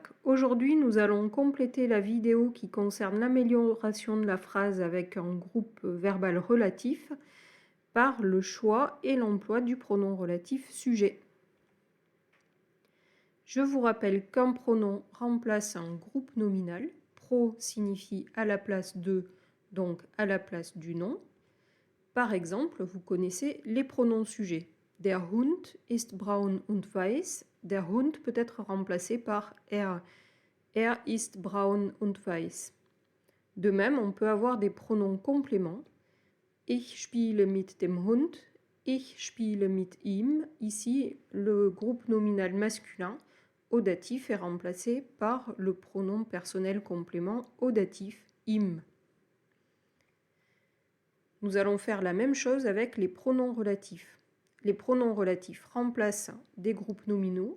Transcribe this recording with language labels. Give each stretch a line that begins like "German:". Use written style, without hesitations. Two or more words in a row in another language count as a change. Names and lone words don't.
French: Aujourd'hui, nous allons compléter la vidéo qui concerne l'amélioration de la phrase avec un groupe verbal relatif par le choix et l'emploi du pronom relatif sujet. Je vous rappelle qu'un pronom remplace un groupe nominal. Pro signifie à la place de, donc à la place du nom. Par exemple, vous connaissez les pronoms sujets.
German: Der Hund ist braun und weiß. Der Hund
French: peut être remplacé par
German: er. Er ist braun und weiß.
French: De même, on peut avoir des pronoms compléments.
German: Ich spiele mit dem Hund. Ich spiele mit ihm.
French: Ici, le groupe nominal masculin au datif est remplacé par le pronom personnel complément au datif im. Nous allons faire la même chose avec les pronoms relatifs. Les pronoms relatifs remplacent des groupes nominaux.